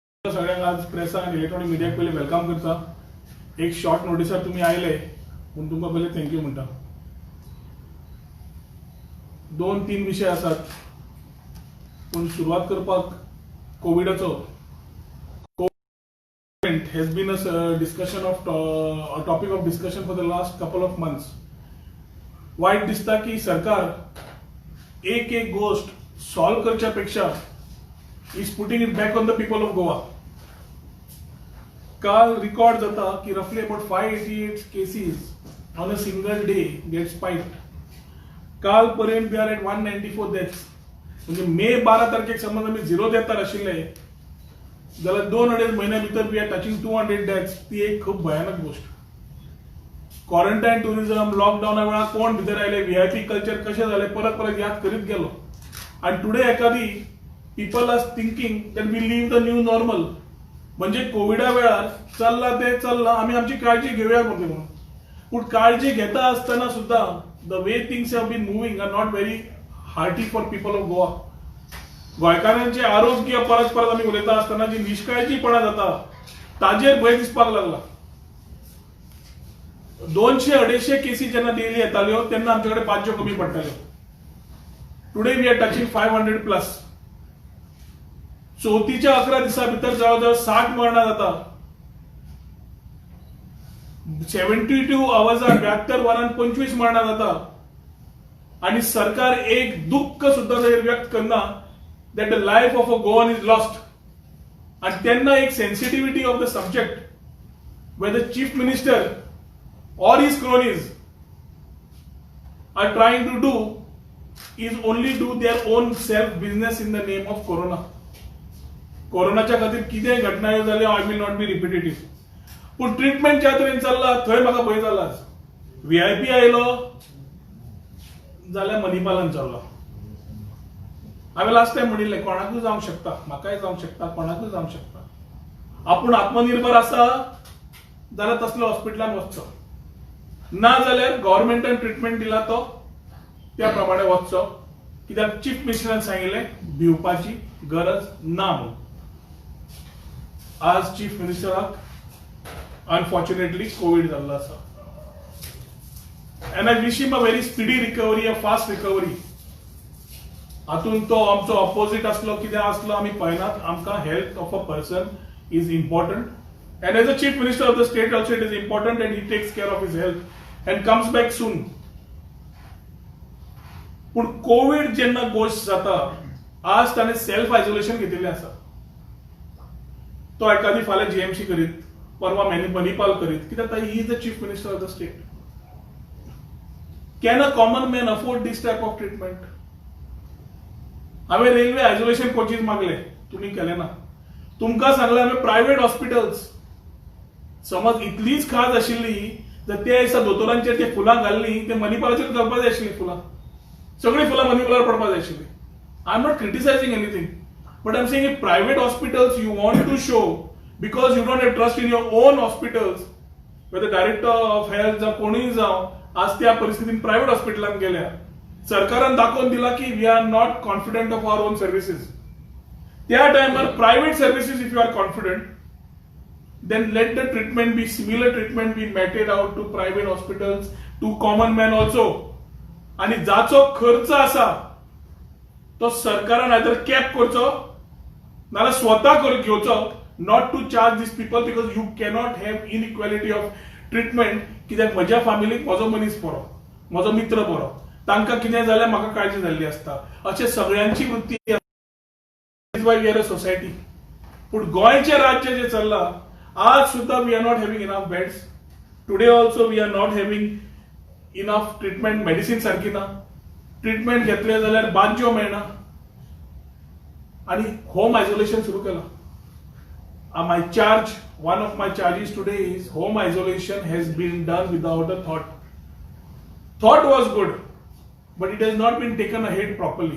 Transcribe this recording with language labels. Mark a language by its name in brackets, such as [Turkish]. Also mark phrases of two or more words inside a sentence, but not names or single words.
[Konkani] तुमकां सगळ्यांक आज प्रेसाक आनी इलेक्ट्रॉनिक मिडियाक पयलीं वेलकम करता. एक शॉर्ट नोटिसार तुमी आयले म्हूण तुमकां पयलीं थँक्यू म्हणटा. 2-3 विशय आसात पूण सुरवात करपाक कोविडाचो [English] has been a discussion of a topic of discussion for the last couple of months. [Konkani] वाईट दिसता की सरकार एक गोष्ट सॉल्व करच्या पेक्षा [English] is putting it back on the people of Goa. [Konkani] काल रिकॉर्ड जाता की [English] roughly about 588 cases on a single day get spiked. [Konkani] काल पर्यंत [English] we are at 194 deaths. [Konkani] म्हणजे मे 12 तारखेक समज आम्ही 0 death आशिल्ले जाल्यार 2-2.5 महिन्या भितर [English] we are touching 200 deaths. [Konkani] ती एक खूप भयानक गोष्ट. [English] quarantine tourism [Konkani] लॉकडाऊना वेळा कोण भितर आयले, [English] VIP culture [Konkani] कशें झाले परत परत याद करीत गेलो. [English] आणि today एखादी people are thinking that we live the new normal. [Konkani] म्हणजे कोविडा वेळार चल्ला ते चल्ला आम्ही आमची काळजी घेऊया म्हणून. पूण काळजी घेता असताना सुद्धा [English] the way things have been moving are not very hearty for people of Goa. [Konkani] गोंयकारांचे आरोग्य परत परत आम्ही उलयता असताना जी निष्काळजीपणा जाता ताजेर भंय दिसपाक लागला. 200-250 केसी जेन्ना डेली येताल्यो तेन्ना आमचे कडेन बाज्यो कमी पडटाल्यो. [English] today we are touching 500+. [Konkani] चवथीच्या 11 दिसा भितर जवळजवळ 60 मरणां जाता. 72 आवर्सात 72 वरांत 25 मरणां जाता. आणि सरकार एक दुःख सुद्धा व्यक्त करना [English] that the life of a Goan is lost. And then एक sensitivity of the subject where the chief minister or his cronies are trying to do is only do their own self business in the name of corona. [Konkani] कोरोनाच्या खातीर कितें घटना जाल्यो [English] I will not be repetitive. [Konkani] पूण ट्रीटमेंट ज्या तरेन चल्ला थंय म्हाका भंय जाला. व्हीआयपी आयलो जाल्यार मनीपालन चल्लो. हांवें [English] last time [Konkani] म्हणिल्लें कोणाकूय जावंक शकता, म्हाकाय जावंक शकता, कोणाकूय जावंक शकता. आपूण आत्मनिर्भर आसा जाल्यार तसल्या हॉस्पिटलांत वचचो. ना जाल्यार गव्हर्नमेंटान ट्रिटमेंट दिला तो त्या प्रमाणे वचचो. कित्याक चीफ मिनिस्टरान सांगिल्लें भिवपाची गरज ना म्हणून. आज चीफ मिनिस्टराक अनफॉर्च्युनेटली कोविड जाल्लो आसा. [English] and I wish him a very speedy recovery, a fast recovery. [Konkani] हातून तो आमचो ऑपोजिट असलो कितें असलो आमी पळयनात. [English] आमकां health of a person is important. and as a chief minister of the state also it is important and he takes care of his health and comes back soon. [Konkani] पूण कोविड जेन्ना गोष्ट जाता आज ताणें [English] self isolation [Konkani] घेतिल्लें आसा. तो एखादी फाल्यां जीएमसी करीत, परवा मणिपाल करीत, कित्याक [English] he is the chief minister of the state. can a common man afford this type of treatment? [Konkani] हांवें [English] railway isolation coaches [Konkani] मागले, तुम्ही केले ना. तुमकां सांगलें हांवें [English] private hospitals. [Konkani] समज इतलीच खाज आशिल्ली जाल्यार त्या दिसा दोतोरांचेर ते फुलां घाल्ली ते मणिपालाचेर घालपाक जाय आशिल्लीं फुलां. सगळीं फुलां मणिपालार पडपाक जाय आशिल्लीं. [English] I am not criticizing anything, but I am saying private hospitals you want to show because you don't have trust in your own hospitals. whether director of health [Konkani] जावं कोणीय जावं आज त्या परिस्थितीन प्रायव्हेट हॉस्पिटलांत गेल्या. सरकारान दाखोवन दिला की [English] we are not confident of our own services. [Konkani] त्या टायमार [English] private services if you are confident then let the treatment be similar treatment be meted out to private hospitals, to common man also. [Konkani] आणि जाचो खर्च आसा तो सरकारान आयदर कॅप करचो नाल्यार स्वता घेवचो. [English] not to charge this people because you cannot have inequality of treatment. [Konkani] कित्याक म्हज्या फॅमिलीक म्हजो मनीस बरो, म्हजो मित्र बरो, तांकां कितें जाल्यार म्हाका काळजी जाल्ली आसता. अशें सगळ्यांची वृत्ती सोसायटी. पूण गोंयचें राज्य जें चल्लां आज सुद्धा [English] we are not having enough beds. today also we are not having enough treatment. [Konkani] मेडिसिन सारकी ना. ट्रीटमेंट घेतले जाल्यार बाज्यो मेळना. आणि [English] home isolation [Konkani] सुरू केलां. [English] my charge, one of my charges today is home isolation has been done without a thought. thought was good but it has not been taken ahead properly.